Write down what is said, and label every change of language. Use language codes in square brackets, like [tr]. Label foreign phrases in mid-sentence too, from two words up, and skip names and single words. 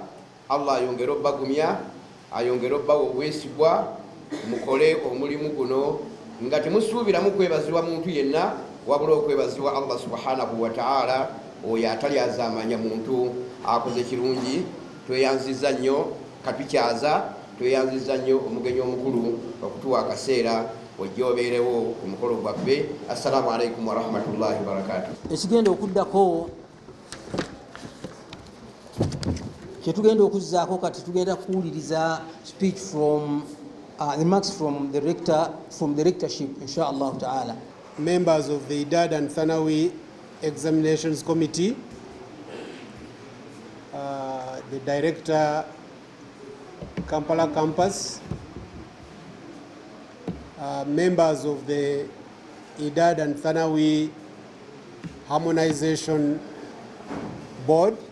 [lg] Allah ayongere obbagumya, ayongere obbawa obwesigwa, mukole omulimu guno nga temusuubiramu kwebazibwa muntu yenna wabula okwebazibwa Allah [ar] سبحانه وتعالى [lg] oyo atali azaamanya muntu akoze kirungi. Tweyanziza nnyo katukyaza, tweyanziza nnyo omugenyi omukulu okutuwa akaseera ojja obeerewo ku mukolo gwaffe. [ar] السلام عليكم ورحمة الله وبركاته. [lg] Ekigenda okuddako kyetugenda okuzzaako kati tugenda kuwuliriza [en] speech from remarks from the rectorship [ar] إن شاء الله تعالى. [en] Members of the Idaad and Thanawi Examinations Committee, the Director, Kampala Campus, members of the Idaad and Thanawi Harmonization Board,